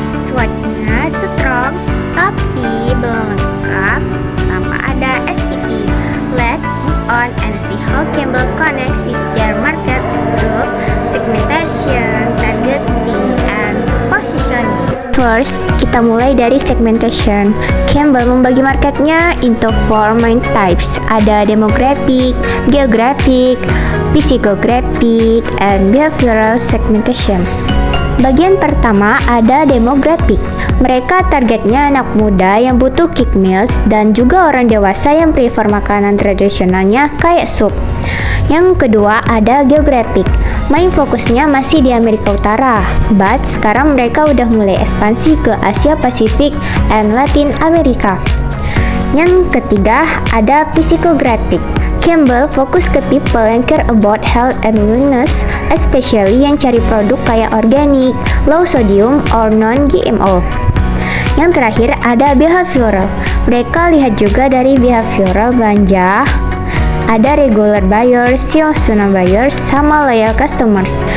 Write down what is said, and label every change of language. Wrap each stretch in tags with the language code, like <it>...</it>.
<id>SWOT-nya strong, tapi belum lengkap tanpa ada STP.</id> <en>Let's move on and see how Campbell connects with their market group, segmentation, targeting, and positioning.</en> <id>First, kita mulai dari segmentation. Campbell membagi marketnya into 4 main types. Ada demographic, geographic, psychographic, and behavioral segmentation. Bagian pertama ada demographic. Mereka targetnya anak muda yang butuh kick meals dan juga orang dewasa yang prefer makanan tradisionalnya kayak sup. Yang kedua ada geographic. Main fokusnya masih di Amerika Utara, but sekarang mereka udah mulai ekspansi ke Asia Pasifik and Latin America.</id> <en>Yang ketiga ada psychographic. Campbell fokus ke people yang care about health and wellness, especially yang cari produk kayak organic, low sodium, or non-GMO.</en> <id>Yang terakhir ada behavioral. Mereka lihat juga dari behavioral belanja. Ada regular buyers, seasonal buyers, sama loyal customers.</id>